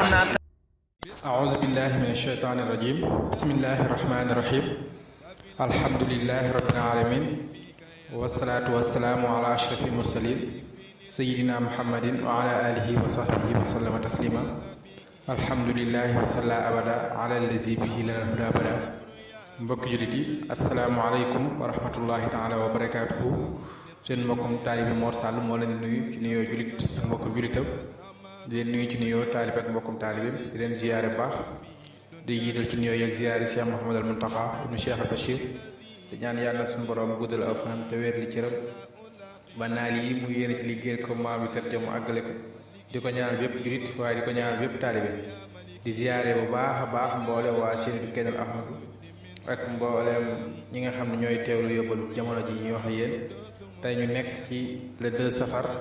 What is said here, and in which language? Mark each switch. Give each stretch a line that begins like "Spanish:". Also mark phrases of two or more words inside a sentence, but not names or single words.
Arabic: أعوذ بالله من الشيطان الرجيم بسم الله الرحمن الرحيم الحمد لله رب العالمين والصلاة والسلام على أشرف المرسلين سيدنا محمد وعلى آله وصحبه وسلم تسليما الحمد لله وصلى أبدا على الذي به لنا الهدى أبدا
Wolof: mbokki jullit yi
Arabic: السلام عليكم ورحمة الله تعالى وبركاته
Wolof: seen mbokkum taalibe Mor Sall moo leen nuyu ci nuyoo jullit ak mbokkum jullitam di leen nuyu ci nuyoo taalibe ak mbokkum taalibeem di leen ziyaare baax di jiital ci nuyoo yeeg ziyaare Cheikh Mouhamadul Mountakha ibnu Cheikh al Bachir di ñaan yàlla suñu borom guddal aw fanam te wér li cëram ba naal yi mu yéene ci liggéeyal ko maam yi tëdd mu àggale ko di ko ñaanal bépp jullit waaye di ko ñaanal bépp taalibe di ziyaare bu baax a baax mboole waa chaîne du Kenal Ahmadou ak mbooleem ñi nga xam ne ñooy teewlu yóbbalu jamono ji ñuy wax yéen tey ñu nekk ci le 2 safar